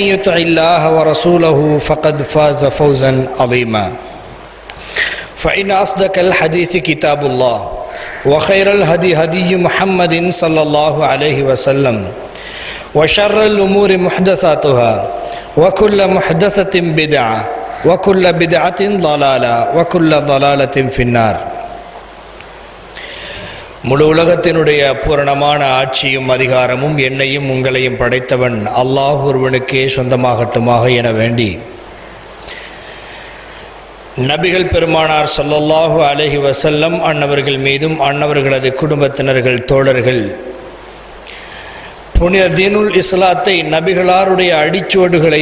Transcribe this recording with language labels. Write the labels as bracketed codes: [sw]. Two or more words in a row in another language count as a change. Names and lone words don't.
[ar] يطع الله ورسوله فقد فاز فوزا عظيما فإن أصدق الحديث كتاب الله وخير الهدي هدي محمد صلى الله عليه وسلم وشر الأمور محدثاتها وكل محدثة بدعة وكل بدعة ضلالة وكل ضلالة في النار [ta] முழு உலகத்தினுடைய பூரணமான ஆட்சியும் அதிகாரமும் என்னையும் உங்களையும் படைத்தவன் அல்லாஹ் ஒருவனுக்கே சொந்தமாகட்டுமாக என வேண்டி நபிகள் பெருமானார் [ar] صلى الله عليه وسلم [ta] அன்னவர்கள் மீதும் அன்னவர்களது குடும்பத்தினர்கள் தோழர்கள் புனித [ar] دين الإسلام [ta] நபிகளாருடைய அடிச்சுவடுகளை